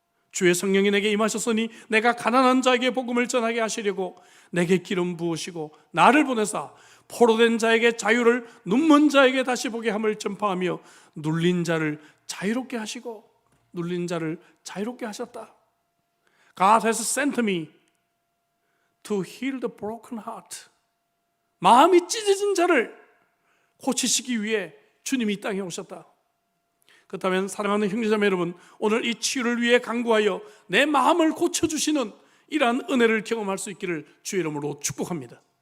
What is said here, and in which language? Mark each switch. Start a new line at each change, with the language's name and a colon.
Korean: 주의 성령이 내게 임하셨으니 내가 가난한 자에게 복음을 전하게 하시려고 내게 기름 부으시고 나를 보내사 포로된 자에게 자유를, 눈먼 자에게 다시 보게 함을 전파하며 눌린 자를 자유롭게 하시고 눌린 자를 자유롭게 하셨다.
English: God has sent me to heal the broken heart.
Korean: 마음이 찢어진 자를 고치시기 위해 주님이 이 땅에 오셨다. 그렇다면 사랑하는 형제자매 여러분, 오늘 이 치유를 위해 간구하여 내 마음을 고쳐주시는 이러한 은혜를 경험할 수 있기를 주의 이름으로 축복합니다.